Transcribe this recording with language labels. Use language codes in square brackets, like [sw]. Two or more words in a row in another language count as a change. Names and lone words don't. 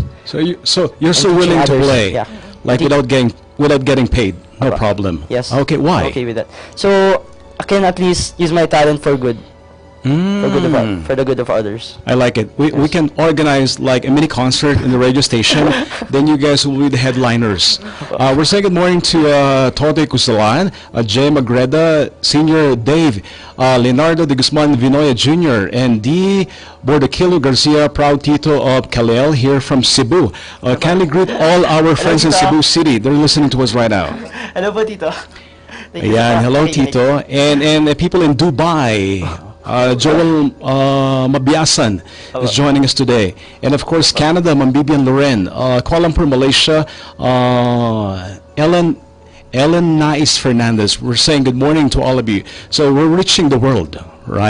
[en] So you're so willing to play, like without getting paid, no problem. Yes. Okay, why? I'm okay with that. So I can at least use my talent for good. For the good of others. I like it. We can organize like a mini concert in the radio station. Then you guys will be the headliners. We're saying good morning to Tote Cusalan, Jay Magreda, Senior Dave, Leonardo de Guzman Vinoya Jr., and D. Bordaquilo Garcia, proud Tito of Calel here from Cebu. Kindly greet all our friends in Cebu City. They're listening to us right now. Hello po, Tito. Ayan, hello Tito. And people in Dubai. Joel Mabiasan is joining us today. And of course, Canada, Mambibian Loren. Kuala Lumpur, Malaysia, Ellen Nais Fernandez. We're saying good morning to all of you. So we're reaching the world, right?